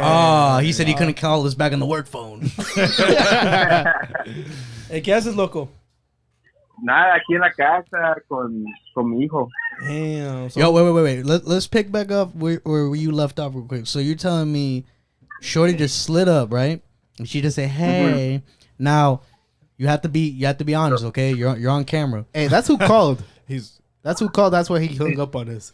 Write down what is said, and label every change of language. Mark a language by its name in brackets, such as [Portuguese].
[English] Oh, he said he couldn't call us back on the work phone. [Spanish] Hey, ¿qué haces, loco? Nada, aquí en la casa con mi hijo. [English] Damn. So, Yo, wait. Let's pick back up where you left off real quick. So you're telling me Shorty just slid up, right? And she just said, "Hey." Now you have to be honest, okay? You're on camera. Hey, that's who called. He's That's who called. That's why he hung up on us.